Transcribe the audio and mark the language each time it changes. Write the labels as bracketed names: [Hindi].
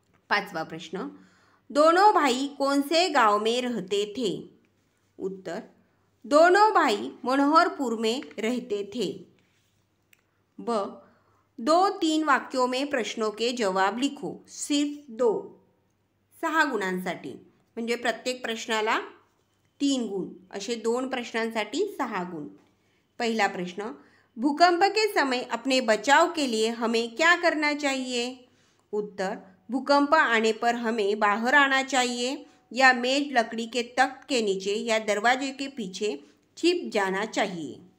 [Hindi] पांचवा प्रश्न, दोनों भाई कौन से गांव में रहते थे। उत्तर, दोनों भाई मनोहरपुर में रहते थे। ब, 2-3 वाक्यों में प्रश्नों के जवाब लिखो। सिर्फ 2। [Marathi] 6 गुणांसाठी म्हणजे प्रत्येक प्रश्नाला 3 गुण, असे 2 प्रश्नांसाठी 6 गुण। [Hindi] पहला प्रश्न, भूकंप के समय अपने बचाव के लिए हमें क्या करना चाहिए। उत्तर, भूकंप आने पर हमें बाहर आना चाहिए या मेज लकड़ी के तख्त के नीचे या दरवाजे के पीछे छिप जाना चाहिए।